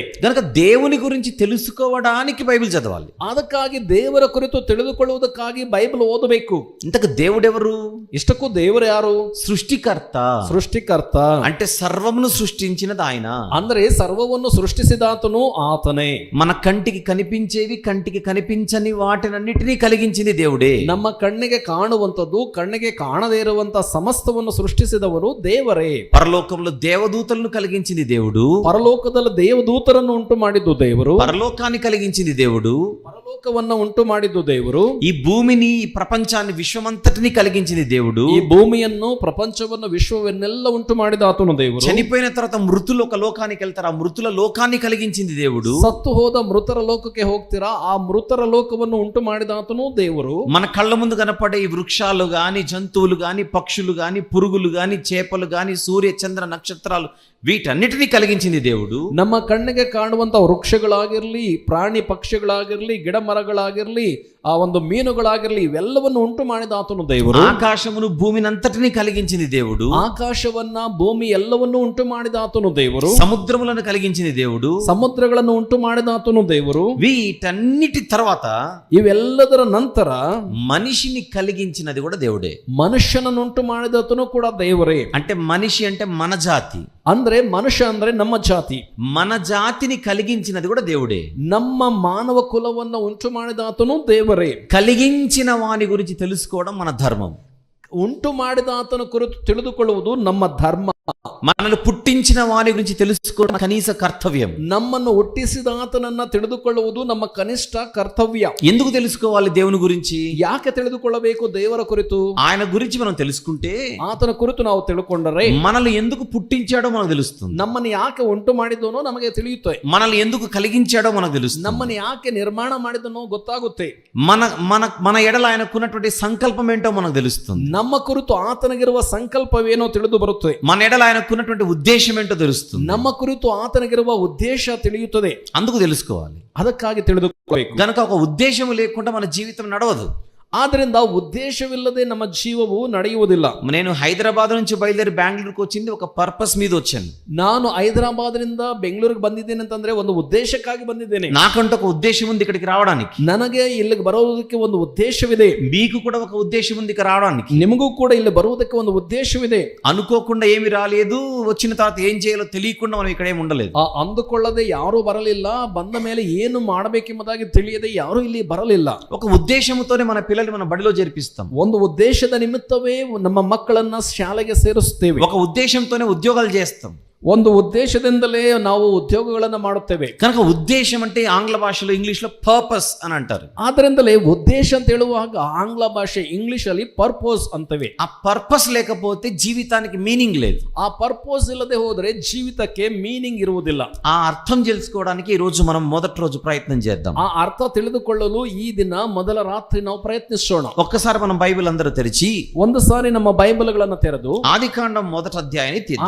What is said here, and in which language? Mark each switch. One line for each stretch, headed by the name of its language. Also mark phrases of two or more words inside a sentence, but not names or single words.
Telugu: గనుక దేవుని గురించి తెలుసుకోవడానికి బైబిల్ చదవాలి.
Kannada: ಅದಕ್ಕಾಗಿ ದೇವರ ಕುರಿತು ತಿಳಿದುಕೊಳ್ಳುವುದಕ್ಕಾಗಿ ಬೈಬಲ್ ಓದಬೇಕು.
Telugu: ఇంతకు దేవుడెవరు?
Kannada: ಇಷ್ಟಕ್ಕೂ ದೇವರು ಯಾರು?
Telugu: సృష్టికర్త.
Kannada: ಸೃಷ್ಟಿಕರ್ತ
Telugu: అంటే సర్వమును సృష్టించినది ఆయన.
Kannada: ಅಂದ್ರೆ ಸರ್ವವನ್ನು ಸೃಷ್ಟಿಸಿದಾತನು ಆತನೇ.
Telugu: మన కంటికి కనిపించేవి, కంటికి కనిపించని వాటినన్నిటినీ కలిగించింది దేవుడే.
Kannada: ನಮ್ಮ ಕಣ್ಣಿಗೆ ಕಾಣುವಂತದ್ದು, ಕಣ್ಣಿಗೆ ಕಾಣದೇ ಇರುವಂತ ಸಮಸ್ತವನ್ನು ಸೃಷ್ಟಿಸಿದವರು ದೇವರೇ.
Telugu: పరలోకంలో దేవదూతలను కలిగించింది దేవుడు.
Kannada: ಪರಲೋಕದಲ್ಲಿ ದೇವದೂತರನ್ನು ಉಂಟು ಮಾಡಿದ್ದು ದೇವರು.
Telugu: పరలోకాన్ని కలిగించింది దేవుడు.
Kannada: ಪರಲೋಕವನ್ನ ಉಂಟು ಮಾಡಿದ್ದು ದೇವರು.
Telugu: ఈ భూమిని, ఈ ప్రపంచాన్ని, విశ్వమంతటిని కలిగించింది దేవుడు.
Kannada: ಈ ಭೂಮಿಯನ್ನು, ಪ್ರಪಂಚವನ್ನು, ವಿಶ್ವವನ್ನೆಲ್ಲ ಉಂಟು ಮಾಡಿದ ಆತನು ದೇವರು.
Telugu: చనిపోయిన తర్వాత మృతులు ఒక లోకానికి వెళ్తారు, ఆ మృతుల లోకాన్ని కలిగించింది దేవుడు.
Kannada: ಸತ್ತು ಹೋದ ಮೃತರ ಲೋಕಕ್ಕೆ ಹೋಗ್ತೀರಾ, ಆ ಮೃತರ ಲೋಕವನ್ನು ಉಂಟು ಮಾಡಿದ ಆತನು ದೇವರು.
Telugu: మన కళ్ళ ముందు కనపడే ఈ వృక్షాలు గాని, జంతువులు గాని, పక్షులు గాని, పురుగులు గాని, చేపలు గాని, సూర్య చంద్ర నక్షత్రాలు, వీటన్నిటినీ కలిగించింది దేవుడు.
Kannada: ನಮ್ಮ ಕಣ್ಣಿಗೆ ಕಾಣುವಂತ ವೃಕ್ಷಗಳಾಗಿರ್ಲಿ, ಪ್ರಾಣಿ ಪಕ್ಷಿಗಳಾಗಿರ್ಲಿ, ಗಿಡ ಮರಗಳಾಗಿರ್ಲಿ, ಆ ಒಂದು ಮೀನುಗಳಾಗಿರ್ಲಿ, ಇವೆಲ್ಲವನ್ನು ಉಂಟು ಮಾಡಿದ ಆತನು ದೇವರು.
Telugu: ఆకాశమును భూమినంతటినీ కలిగించింది దేవుడు.
Kannada: ಆಕಾಶವನ್ನ, ಭೂಮಿ ಎಲ್ಲವನ್ನು ಉಂಟು ಮಾಡಿದ ಆತನು ದೇವರು.
Telugu: సముద్రములను కలిగించింది దేవుడు.
Kannada: ಸಮುದ್ರಗಳನ್ನು ಉಂಟು ಮಾಡಿದ ಆತನು ದೇವರು.
Telugu: వీటన్నిటి తర్వాత
Kannada: ಇವೆಲ್ಲದರ ನಂತರ
Telugu: మనిషిని కలిగించినది కూడా దేవుడే.
Kannada: ಮನುಷ್ಯನನ್ನು ಉಂಟು ಮಾಡಿದಾತನು ಕೂಡ ದೇವರೇ.
Telugu: అంటే మనిషి అంటే మన జాతి.
Kannada: ಅಂದ್ರೆ ಮನುಷ್ಯ ಅಂದ್ರೆ ನಮ್ಮ ಜಾತಿ.
Telugu: మన జాతిని కలిగించినది కూడా దేవుడే.
Kannada: ನಮ್ಮ ಮಾನವ ಕುಲವನ್ನ ಉಂಟು ಮಾಡಿದಾತನು ದೇವರೇ.
Telugu: కలిగించిన వాని గురించి తెలుసుకోవడం మన ధర్మం.
Kannada: ಉಂಟು ಮಾಡಿದ ಆತನ ಕುರಿತು ತಿಳಿದುಕೊಳ್ಳುವುದು ನಮ್ಮ ಧರ್ಮ.
Telugu: మనల్ని పుట్టించిన వాని గురించి తెలుసుకోవడం కనీస కర్తవ్యం.
Kannada: ನಮ್ಮನ್ನು ಹುಟ್ಟಿಸಿದ ಆತನನ್ನ ತಿಳಿದುಕೊಳ್ಳುವುದು ನಮ್ಮ ಕನಿಷ್ಠ ಕರ್ತವ್ಯ.
Telugu: ఎందుకు తెలుసుకోవాలి దేవుని గురించి?
Kannada: ಯಾಕೆ ತಿಳಿದುಕೊಳ್ಳಬೇಕು ದೇವರ ಕುರಿತು?
Telugu: ఆయన గురించి మనం తెలుసుకుంటే,
Kannada: ಆತನ ಕುರಿತು ನಾವು ತಿಳ್ಕೊಂಡರೆ
Telugu: మనల్ని ఎందుకు పుట్టించాడో మనకు తెలుస్తుంది.
Kannada: ನಮ್ಮನ್ನು ಯಾಕೆ ಉಂಟು ಮಾಡಿದನೋ ನಮಗೆ ತಿಳಿಯುತ್ತೆ.
Telugu: మనల్ని ఎందుకు కలిగించాడో మనకు తెలుస్తుంది.
Kannada: ನಮ್ಮನ್ನು ಯಾಕೆ ನಿರ್ಮಾಣ ಮಾಡಿದನೋ ಗೊತ್ತಾಗುತ್ತೆ.
Telugu: మన మన మన ఎడల ఆయనకున్నటువంటి సంకల్పం ఏంటో మనకు తెలుస్తుంది.
Kannada: ನಮ್ಮ ಕುರಿತು ಆತನಿಗಿರುವ ಸಂಕಲ್ಪವೇನೋ ತಿಳಿದು ಬರುತ್ತೆ.
Telugu: మన ఎడల ఆయనకున్నటువంటి ఉద్దేశం ఏంటో తెలుస్తుంది.
Kannada: ನಮ್ಮ ಕುರಿತು ಆತನಿಗಿರುವ ಉದ್ದೇಶ ತಿಳಿಯುತ್ತದೆ.
Telugu: అందుకు తెలుసుకోవాలి.
Kannada: ಅದಕ್ಕಾಗಿ ತಿಳಿದುಕೊಳ್ಳಬೇಕು.
Telugu: గనక ఒక ఉద్దేశం లేకుండా మన జీవితం నడవదు.
Kannada: ಆದ್ರಿಂದ ಉದ್ದೇಶವಿಲ್ಲದೆ ನಮ್ಮ ಜೀವವು ನಡೆಯುವುದಿಲ್ಲ.
Telugu: నేను హైదరాబాద్ నుంచి బయలుదేరి బెంగళూరుకు వచ్చింది ఒక పర్పస్ మీద వచ్చాను.
Kannada: ನಾನು ಹೈದರಾಬಾದ್ರಿಂದ ಬೆಂಗಳೂರಿಗೆ ಬಂದಿದ್ದೇನೆ ಅಂತಂದ್ರೆ ಒಂದು ಉದ್ದೇಶಕ್ಕಾಗಿ ಬಂದಿದ್ದೇನೆ.
Telugu: నాకంటూ ఒక ఉద్దేశం ఉంది ఇక్కడికి రావడానికి.
Kannada: ನನಗೆ ಇಲ್ಲಿಗೆ ಬರೋದಕ್ಕೆ ಒಂದು ಉದ್ದೇಶವಿದೆ.
Telugu: మీకు కూడా ఒక ఉద్దేశం ఉంది ఇక్కడ రావడానికి.
Kannada: ನಿಮಗೂ ಕೂಡ ಇಲ್ಲಿ ಬರುವುದಕ್ಕೆ ಒಂದು ಉದ್ದೇಶವಿದೆ.
Telugu: అనుకోకుండా ఏమి రాలేదు, వచ్చిన తర్వాత ఏం చేయాలో తెలియకుండా మనం ఇక్కడ ఏమి ఉండలేదు.
Kannada: ಅಂದುಕೊಳ್ಳದೆ ಯಾರೂ ಬರಲಿಲ್ಲ, ಬಂದ ಮೇಲೆ ಏನು ಮಾಡಬೇಕೆಂಬುದಾಗಿ ತಿಳಿಯದೆ ಯಾರೂ ಇಲ್ಲಿ ಬರಲಿಲ್ಲ.
Telugu: ఒక ఉద్దేశంతోనే మన పిల్లల్ని మన బడిలో చేర్పిస్తాం.
Kannada: ಒಂದು ಉದ್ದೇಶದ ನಿಮಿತ್ತವೇ ನಮ್ಮ ಮಕ್ಕಳನ್ನ ಶಾಲೆಗೆ ಸೇರಿಸುತ್ತೇವೆ.
Telugu: ఒక ఉద్దేశంతోనే ఉద్యోగాలు చేస్తాం.
Kannada: ಒಂದು ಉದ್ದೇಶದಿಂದಲೇ ನಾವು ಉದ್ಯೋಗಗಳನ್ನು ಮಾಡುತ್ತೇವೆ.
Telugu: కనుక ఉద్దేశం అంటే ఆంగ్ల భాషలో, ఇంగ్లీష్ లో పర్పస్ అని అంటారు.
Kannada: ಆದ್ರಿಂದಲೇ ಉದ್ದೇಶ ಅಂತ ಹೇಳುವಾಗ ಆಂಗ್ಲ ಭಾಷೆ, ಇಂಗ್ಲಿಷ್ ಅಲ್ಲಿ ಪರ್ಪೋಸ್ ಅಂತವೆ.
Telugu: ఆ పర్పస్ లేకపోతే జీవితానికి మీనింగ్ లేదు.
Kannada: ಆ ಪರ್ಪೋಸ್ ಇಲ್ಲದೆ ಹೋದ್ರೆ ಜೀವಿತಕ್ಕೆ ಮೀನಿಂಗ್ ಇರುವುದಿಲ್ಲ.
Telugu: ఆ అర్థం తెలుసుకోవడానికి ఈ రోజు మనం మొదటి రోజు ప్రయత్నం చేద్దాం.
Kannada: ಆ ಅರ್ಥ ತಿಳಿದುಕೊಳ್ಳಲು ಈ ದಿನ ಮೊದಲ ರಾತ್ರಿ ನಾವು ಪ್ರಯತ್ನಿಸೋಣ.
Telugu: ఒక్కసారి మనం బైబిల్ అందరూ తెరిచి
Kannada: ಒಂದು ಸಾರಿ ನಮ್ಮ ಬೈಬಲ್ಗಳನ್ನು ತೆರೆದು
Telugu: ఆదికాండం మొదటి అధ్యాయాన్ని తీద్దాం.